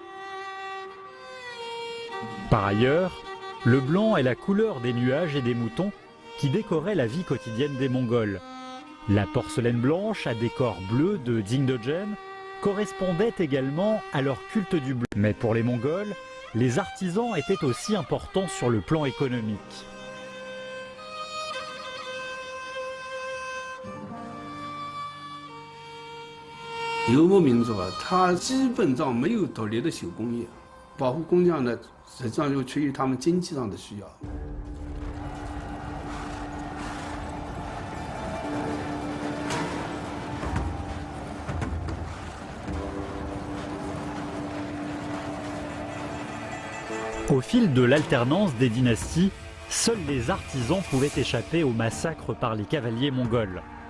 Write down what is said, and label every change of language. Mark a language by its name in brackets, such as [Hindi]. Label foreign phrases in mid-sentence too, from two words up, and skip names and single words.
[French] Par ailleurs, le blanc est la couleur des nuages et des moutons qui décoraient la vie quotidienne des Mongols. La porcelaine blanche à décor bleu de Dingdegen correspondait également à leur culte du bleu. Mais pour les Mongols, les artisans étaient aussi importants sur le plan économique. [Chinese] 游牧民族啊，它基本上没有独立的手工业，保护工匠呢，实际上就出于他们经济上的需要。 [French] Au fil de l'alternance des dynasties, seuls les artisans pouvaient échapper au massacre par les cavaliers mongols.